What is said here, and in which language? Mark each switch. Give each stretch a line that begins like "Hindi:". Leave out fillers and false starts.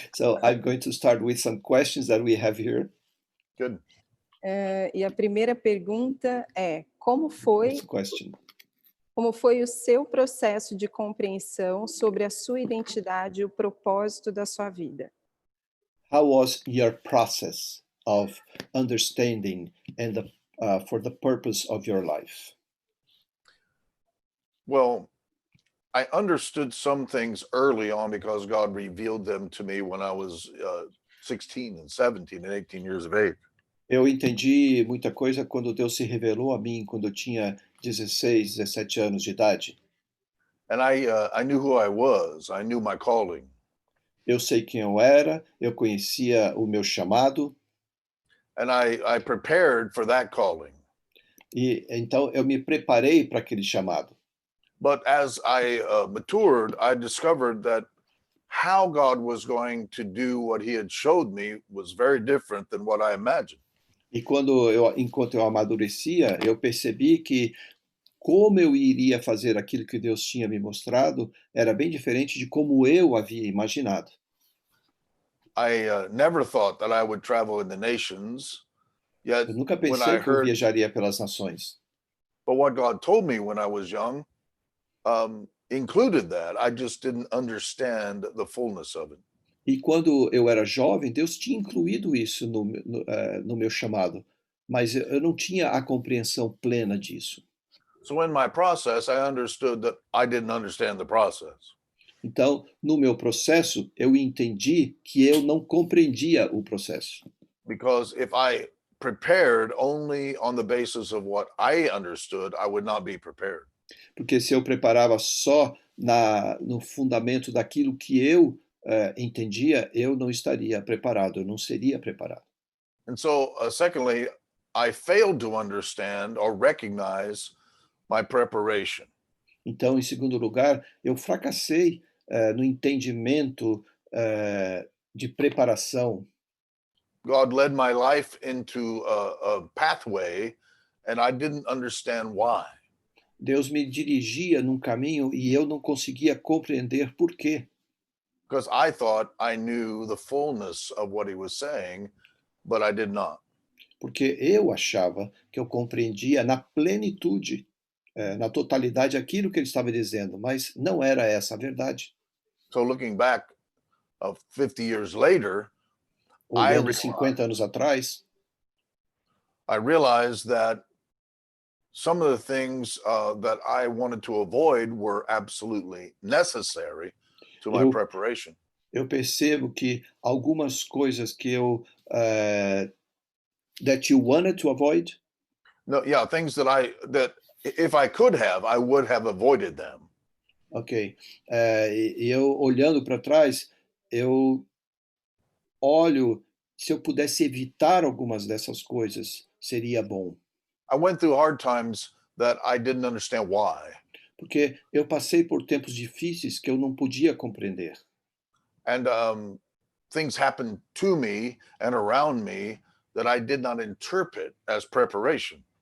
English: So, I'm going to start with some questions that we have here. Good.
Portuguese: E a primeira pergunta é, como foi o seu processo de compreensão sobre a sua identidade e o propósito da sua vida?
English: How was your process of understanding and for the purpose of your life? Well, I understood some things early on because God revealed them to me when I was 16 and 17 and 18 years of age.
Portuguese: Eu entendi muita coisa quando Deus se revelou a mim quando eu tinha 16, 17 anos de idade.
English: And I knew who I was. I knew my calling.
Portuguese: Eu sei quem eu era, eu conhecia o meu chamado.
English: And I prepared for that calling.
Portuguese: E então eu me preparei para aquele chamado.
English: But as I matured, I discovered that how God was going to do what he had showed me was very different than what I imagined.
Portuguese: E enquanto eu amadurecia, eu percebi que como eu iria fazer aquilo que Deus tinha me mostrado era bem diferente de como eu havia imaginado.
English: I never thought that I would travel in the nations. Yet,
Portuguese: Eu nunca pensei que eu viajaria pelas nações.
English: But what God told me when I was young included that. I just didn't understand the fullness of it.
Portuguese: E quando eu era jovem, Deus tinha incluído isso no meu chamado, mas eu não tinha a compreensão plena disso.
English: So in my process, I understood that I didn't understand the process.
Portuguese: Então, no meu processo, eu entendi que eu não compreendia o processo.
English: Because if I prepared only on the basis of what I understood, I would not be prepared.
Portuguese: Porque se eu preparava só no fundamento daquilo que eu entendia, eu não estaria preparado, eu não seria preparado.
English: And so, secondly, I failed to understand or recognize my preparation.
Portuguese: Então, em segundo lugar, eu fracassei no entendimento de preparação.
English: God led my life into a pathway, and I didn't understand why.
Portuguese: Deus me dirigia num caminho e eu não conseguia compreender por quê.
English: Because I thought I knew the fullness of what he was saying, but I did not.
Portuguese: Porque eu achava que eu compreendia na plenitude, na totalidade, aquilo que ele estava dizendo, mas não era essa a verdade.
English: So looking back 50 years later,
Portuguese: Olhando 50 anos atrás,
English: I realized that some of the things that I wanted to avoid were absolutely necessary to my
Portuguese: eu,
English: preparation.
Portuguese: eu percebo que algumas coisas que eu
English: that you wanted to avoid, No, yeah, things that if I could have, I would have avoided them.
Portuguese: ok, e eu olhando para trás, eu olho, se eu pudesse evitar algumas dessas coisas, seria bom.
English: I went through hard times that I didn't understand why.
Portuguese: Porque eu passei por tempos difíceis que eu não podia compreender.
English: And things happened to me and around me that I did not interpret as preparation.